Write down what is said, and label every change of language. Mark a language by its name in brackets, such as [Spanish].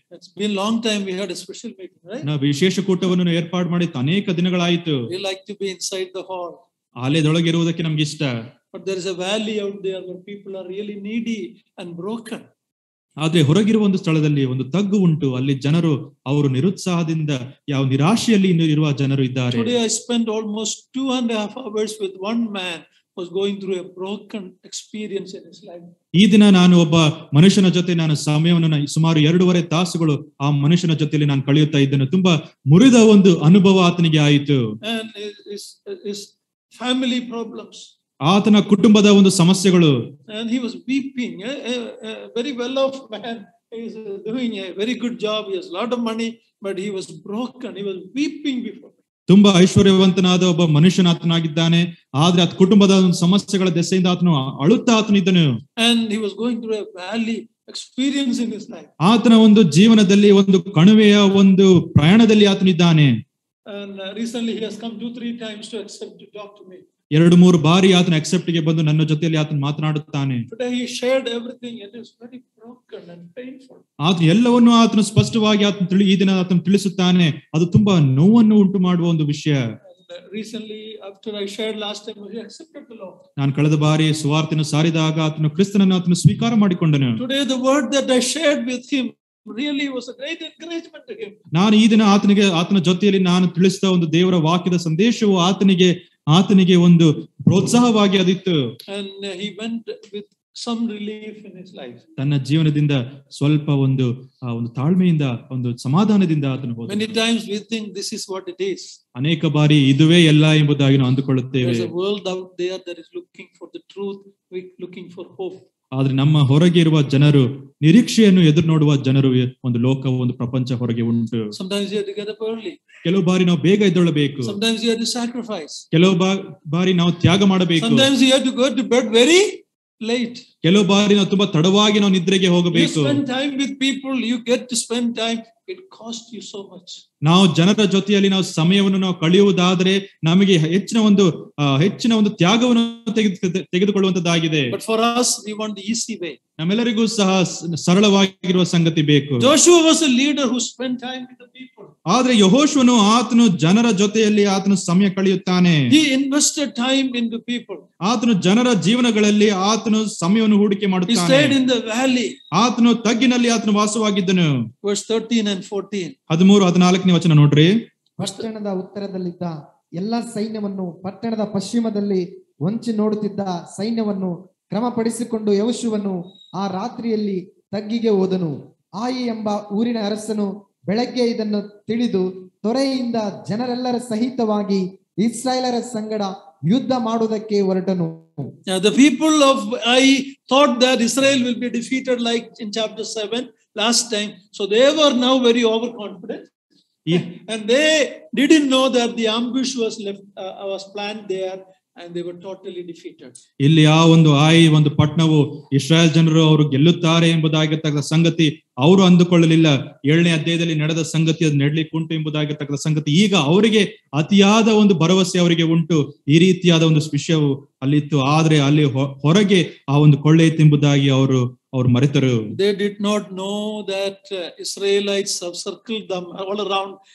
[English] It's been long time we had a special meeting, right? [Kannada] ನಾವು ವಿಶೇಷ ಕೂಟವನ್ನು ಏರ್ಪಾಡು ಮಾಡಿ ಅನೇಕ ದಿನಗಳಾಯಿತು. [English] We like to be inside the hall. [Kannada] ಆಲಯದೊಳಗೆ ಇರುವುದಕ್ಕೆ ನಮ್ಗೆ ಇಷ್ಟ. [English] But there is a valley out there where people are really needy and broken. [Kannada] ಆದ್ರೆ ಹೊರಗಿರುವ ಒಂದು ಸ್ಥಳದಲ್ಲಿ ಒಂದು ತಗ್ಗು ಉಂಟು, ಅಲ್ಲಿ ಜನರು ಅವರು ನಿರುತ್ಸಾಹದಿಂದ ಯಾವ ನಿರಾಶೆಯಲ್ಲಿ ಇರುವ ಜನರು ಇದ್ದಾರೆ. [English] Today I spent almost 2.5 hours with one man who was going through a broken experience in his life. [Kannada] ಈ ದಿನ ನಾನು ಒಬ್ಬ ಮನುಷ್ಯನ ಜೊತೆ ನಾನು ಸಮಯವನ್ನು ಸುಮಾರು 2.5 ತಾಸುಗಳು ಆ ಮನುಷ್ಯನ ಜೊತೆಯಲ್ಲಿ ನಾನು ಕಳೆಯುತ್ತಾ ಇದ್ದೇನೆ. ತುಂಬಾ ಮುರಿದ ಒಂದು ಅನುಭವ ಆತನಿಗೆ ಆಯಿತು. [English] And his family problems. [Kannada] ಆತನ ಕುಟುಂಬದ ಒಂದು ಸಮಸ್ಯೆಗಳು. [English] And he was weeping. A very well off man. He is doing a very good job. He has a lot of money, but he was broken. He was weeping before me. [Kannada] ತುಂಬಾ ಐಶ್ವರ್ಯವಂತನಾದ ಒಬ್ಬ ಮನುಷ್ಯನಾತನಾಗಿದ್ದಾನೆ, ಆದ್ರೆ ಆತ ಕುಟುಂಬದ ಒಂದು ಸಮಸ್ಯೆಗಳ ದೆಸೆಯಿಂದ ಆತನು ಅಳುತ್ತಾ ಆತನಿದ್ದನು. [English] And he was going through a valley experience in his life. [Kannada] ಆತನ ಒಂದು ಜೀವನದಲ್ಲಿ ಒಂದು ಕಣಿವೆಯ ಒಂದು ಪ್ರಯಾಣದಲ್ಲಿ ಆತನಿದ್ದಾನೆ. [English] And recently he has come 2-3 times to accept to talk to me. [Kannada] 2-3 ಬಾರಿ ಆತನ ಅಕ್ಸೆಪ್ಟ್ ಗೆ ಬಂದು ನನ್ನ ಜೊತೆಯಲ್ಲಿ ಆತನ ಮಾತನಾಡುತ್ತಾನೆ. [English] Today he shared everything. It is very broken and painful. [Kannada] ಆತನ ಎಲ್ಲವನ್ನೂ ಆತನು ಸ್ಪಷ್ಟವಾಗಿ ಈ ದಿನ ಆತನು ತಿಳಿಸುತ್ತಾನೆ. ಅದು ತುಂಬಾ ನೋವನ್ನು ಉಂಟು ಮಾಡುವ ಒಂದು ವಿಷಯ. [English] Recently, after I shared last time, he accepted the Lord. [Kannada] ನಾನು ಕಳೆದ ಬಾರಿ ಸುವಾರ್ತೆಯನ್ನು ಸಾರಿದಾಗ ಆತನು ಕ್ರಿಸ್ತನನ್ನು ಆತನು ಸ್ವೀಕಾರ ಮಾಡಿಕೊಂಡನು. [English] Today the word that I shared with him really was a great encouragement to him. [Kannada] ನಾನು ಈ ದಿನ ಆತನ ಜೊತೆಯಲ್ಲಿ ನಾನು ತಿಳಿಸಿದ ಒಂದು ದೇವರ ವಾಕ್ಯದ ಸಂದೇಶವು ಆತನಿಗೆ ಒಂದು ಪ್ರೋತ್ಸಾಹವಾಗಿ ಅದಿತ್ತು. [English] And he went with some relief in his life. [Kannada] ತನ್ನ ಜೀವನದಿಂದ ಸ್ವಲ್ಪ ಒಂದು ತಾಳ್ಮೆಯಿಂದ ಒಂದು ಸಮಾಧಾನದಿಂದ ಆತನು ಹೋದ. [English] Many times we think this is what it is. [Kannada] ಅನೇಕ ಬಾರಿ ಇದುವೇ ಎಲ್ಲ ಎಂಬುದಾಗಿ ನಾವು ಅಂದುಕೊಳ್ಳುತ್ತೇವೆ. [English] There's a world out there that is looking for the truth, looking for hope. [Kannada] ಆದ್ರೆ ನಮ್ಮ ಹೊರಗೆ ಇರುವ ಜನರು, ನಿರೀಕ್ಷೆಯನ್ನು ಎದುರು ನೋಡುವ ಜನರು, ಒಂದು ಲೋಕ, ಒಂದು ಪ್ರಪಂಚ ಹೊರಗೆ ಉಂಟು. [English] Sometimes you have to get up early. [Kannada] ಕೆಲವು ಬಾರಿ ನಾವು ಬೇಗ ಎದ್ದೇಳಬೇಕು. [English] Sometimes you have to sacrifice. [Kannada] ಕೆಲವು ಬಾರಿ ನಾವು ತ್ಯಾಗ ಮಾಡಬೇಕು. [English] Sometimes you have to go to bed very late. [Kannada] ಕೆಲವು ಬಾರಿ ನಾವು ತುಂಬಾ ತಡವಾಗಿ ನಾವು ನಿದ್ರೆಗೆ ಹೋಗಬೇಕು. [English] You spend time with people, you get to spend time. It costs you so much. [Kannada] ನಾವು ಜನರ ಜೊತೆಯಲ್ಲಿ ನಾವು ಸಮಯವನ್ನು ನಾವು ಕಳೆಯುವುದಾದ್ರೆ ನಮಗೆ ಹೆಚ್ಚಿನ ಒಂದು ತ್ಯಾಗವನ್ನು ತೆಗೆದುಕೊಳ್ಳುವಂತದ್ದಾಗಿದೆ. [English] But for us, we want the easy way. [Kannada] ನಮ್ಮೆಲ್ಲರಿಗೂ ಸಹ ಸರಳವಾಗಿರುವ ಸಂಗತಿ ಬೇಕು. [English] Joshua was a leader who spent time with the people. [Kannada] ಆದ್ರೆ ಯೆಹೋಶುವನು ಆತನು ಜನರ ಜೊತೆಯಲ್ಲಿ ಆತನು ಸಮಯ ಕಳೆಯುತ್ತಾನೆ. [English] He invested time into people. [Kannada] ಆತನು ಜನರ ಜೀವನಗಳಲ್ಲಿ ಆತನು ಸಮಯವನ್ನು ಹೂಡಿಕೆ [English] He [Kannada] ಮಾಡುತ್ತಾನೆ. [English] stayed in the valley. [Kannada] ಆತನು ತಗ್ಗಿನಲ್ಲಿ ಆತನು ವಾಸವಾಗಿದ್ದನು. [English] Verse 13 and 14. [Kannada] 13-14 ವಚನ ನೋಡ್ರಿ. ಪಟ್ಟಣದ ಉತ್ತರದಲ್ಲಿದ್ದ ಎಲ್ಲ ಸೈನ್ಯವನ್ನು ಪಟ್ಟಣದ ಪಶ್ಚಿಮದಲ್ಲಿ ಹೊಂಚಿ ನೋಡುತ್ತಿದ್ದ ಸೈನ್ಯವನ್ನು ಕ್ರಮಪಡಿಸಿಕೊಂಡು ಯೆಹೋಶುವನು ಆ ರಾತ್ರಿಯಲ್ಲಿ ತಗ್ಗಿಗೆ ಹೋದನು. ಆಯಿ ಎಂಬ ಊರಿನ ಅರಸನು ಬೆಳಗ್ಗೆ ಇದನ್ನು ತಿಳಿದು ತೊರೆಯಿಂದ ಜನರೆಲ್ಲರ ಸಹಿತವಾಗಿ ಇಸ್ರಾಯೇಲರ ಸಂಗಡ ಯುದ್ಧ ಮಾಡುವುದಕ್ಕೆ ಹೊರಟನು. [English] The people of Ai thought that Israel will be defeated like in chapter 7 last time. So they were now very overconfident. And they didn't know that the ambush was planned there. And they were totally defeated. [Kannada] ಇಲ್ಲಿ ಆ ಒಂದು ಒಂದು ಪಟ್ಟಣವು ಇಸ್ರಾಯೇಲ್ ಜನರು ಅವರು ಗೆಲ್ಲುತ್ತಾರೆ ಎಂಬುದಾಗಿರ್ತಕ್ಕಂಥ ಸಂಗತಿ ಅವರು ಅಂದುಕೊಳ್ಳಲಿಲ್ಲ. 7ನೇ ಅಧ್ಯಾಯದಲ್ಲಿ ನಡೆದ ಸಂಗತಿ ಅದು ನಡಲಿಕ್ಕೆ ಉಂಟು ಎಂಬುದಾಗಿರ್ತಕ್ಕಂಥ ಸಂಗತಿ ಈಗ ಅವರಿಗೆ ಅತಿಯಾದ ಒಂದು ಭರವಸೆ ಅವರಿಗೆ ಉಂಟು. ಈ ರೀತಿಯಾದ ಒಂದು ವಿಷಯವು ಅಲ್ಲಿತ್ತು. ಆದ್ರೆ ಅಲ್ಲಿ ಹೊರಗೆ ಆ ಒಂದು ಕೊಳ್ಳೆ ಇತ್ತು ಎಂಬುದಾಗಿ ಅವರು ಮರೆತರು. [English] They did not know that Israelites have circled them all around.